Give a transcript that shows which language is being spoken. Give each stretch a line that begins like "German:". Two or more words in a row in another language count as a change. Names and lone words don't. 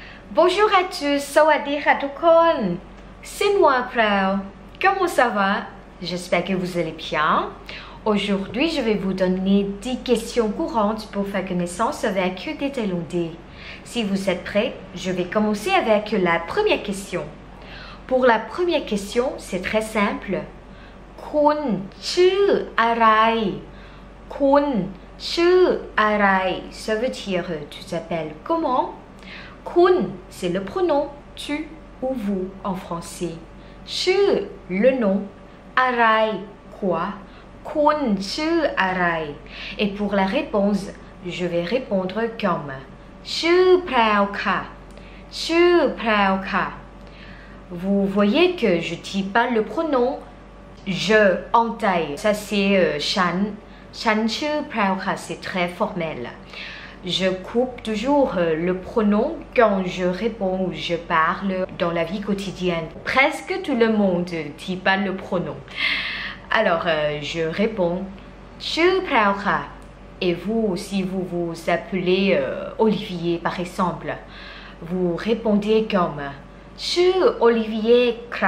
French: Bonjour à tous,
Thai: สวัสดีค่ะทุกคน
French: C'est moi Prao. Comment ça va? J'espère que vous allez bien. Aujourd'hui, je vais vous donner 10 questions courantes pour faire connaissance avec des Thaïlandais. Si vous êtes prêts, je vais commencer avec la première question. Pour la première question, c'est très simple.
Thai: Kun ชื่ออะไร Kun ชื่ออะไร
French: Ça veut dire tu t'appelles comment? Kun, c'est le pronom tu ou vous en français. Chu, le nom. Arai, quoi? Kun, chu, arai. Et pour la réponse, je vais répondre comme
Thai: Chu prao ka. Chu prao ka.
French: Vous voyez que je ne dis pas le pronom je en taille. Ça c'est shan.
Thai: Shan chu prao ka,
French: c'est très formel. Je coupe toujours le pronom quand je réponds ou je parle dans la vie quotidienne. Presque tout le monde ne dit pas le pronom. Alors, je réponds
Thai: Chu prao ka.
French: Et vous, si vous vous appelez Olivier par exemple, vous répondez comme
Thai: Chu Olivier krap.